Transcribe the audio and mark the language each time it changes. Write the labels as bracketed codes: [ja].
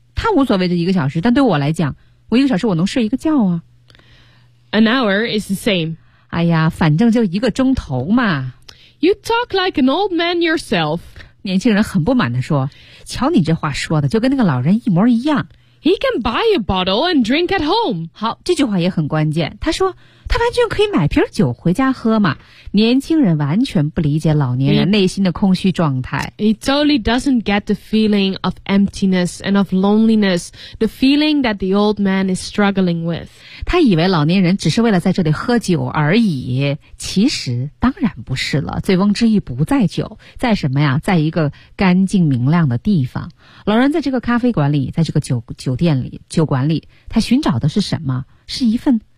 [zh] 他无所谓这一个小时，但对我来讲，我一个小时我能睡一个觉啊。 [en] An hour is the same. [zh] 哎呀，反正就一个钟头嘛。 [en] You talk like an old man yourself. [zh] 年轻人很不满地说，瞧你这话说的就跟那个老人一模一样。 [en] He can buy a bottle and drink at home. [zh] 好，这句话也很关键。他说，他完全可以买瓶酒回家喝嘛。年轻人完全不理解老年人内心的空虚状态。 [en] He totally doesn't get the feeling of emptiness and of loneliness, the feeling that the old man is struggling with. [zh] 他以为老年人只是为了在这里喝酒而已，其实当然不是了。醉翁之意不在酒，在什么呀？在一个干净明亮的地方。老人在这个咖啡馆里，在这个酒馆里，他寻找的是什么？是一份